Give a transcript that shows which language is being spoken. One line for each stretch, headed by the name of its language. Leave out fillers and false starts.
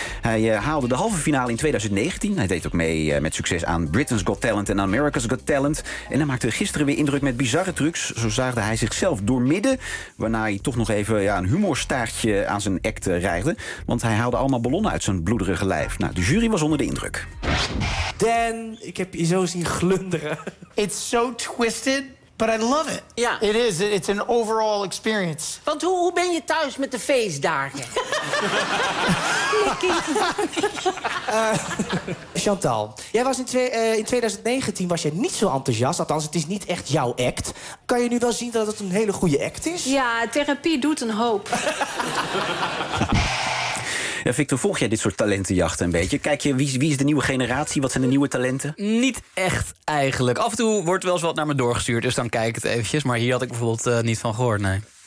Dutch: Hij haalde de halve finale in 2019. Hij deed ook mee met succes aan Britain's Got Talent en America's Got Talent. En hij maakte gisteren weer indruk met bizarre trucs. Zo zaagde hij zichzelf doormidden, waarna hij toch nog even een humorstaartje aan zijn act reigde. Want hij haalde allemaal ballonnen uit zijn bloederige lijf. Nou, de jury was onder de indruk. Dan, ik heb je zo zien glunderen.
English: It's so twisted, but I love it.
Dutch: Ja.
English: It is, it's an overall experience.
Dutch: Want hoe ben je thuis met de feestdagen? Chantal, jij was in 2019 was je niet zo enthousiast. Althans, het is niet echt jouw act. Kan je nu wel zien dat het een hele goede act is? Ja, therapie doet een hoop. Ja, Victor, volg jij dit soort talentenjachten een beetje? Kijk je, wie is de nieuwe generatie? Wat zijn de nieuwe talenten? Niet echt eigenlijk. Af en toe wordt wel eens wat naar me doorgestuurd. Dus dan kijk ik het eventjes. Maar hier had ik bijvoorbeeld niet van gehoord, nee.